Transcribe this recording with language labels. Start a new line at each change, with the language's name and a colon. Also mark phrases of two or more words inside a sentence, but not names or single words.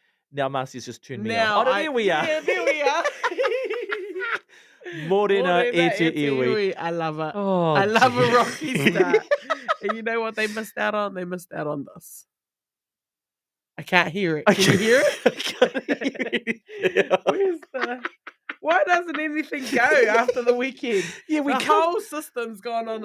English: Now Marcy's just turned me Now off. Oh, there we are. Yeah, there we are.
Māori: Morena e te iwi.
English: I love it. Oh, I love a dear. rocky start. And you know what they missed out on? They missed out on this. I can't hear it. Can you hear it? I can't hear it. Where's the... Why doesn't anything go after the weekend? Yeah, The whole system's gone on a